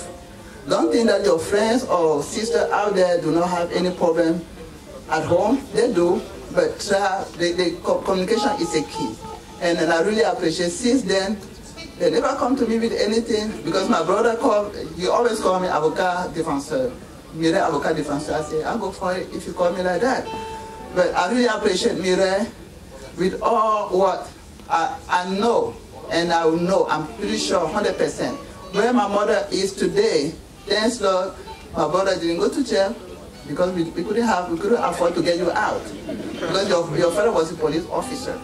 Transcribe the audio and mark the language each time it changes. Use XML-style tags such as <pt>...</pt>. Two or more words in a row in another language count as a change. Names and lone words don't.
<en>Don't think that your friends or sisters out there do not have any problem at home. They do, but the communication is a key. And I really appreciate, since then, they never come to me with anything, because my brother he always called me</en> <fr>avocat défenseur. Mireille avocat défenseur.</fr> <en>I say, I'll go for it if you call me like that. But I really appreciate Mireille with all what I know, and I will know, I'm pretty sure 100%. Where my mother is today, thanks Lord, my brother didn't go to jail, because we couldn't afford to get you out, because your father was a police officer.</en>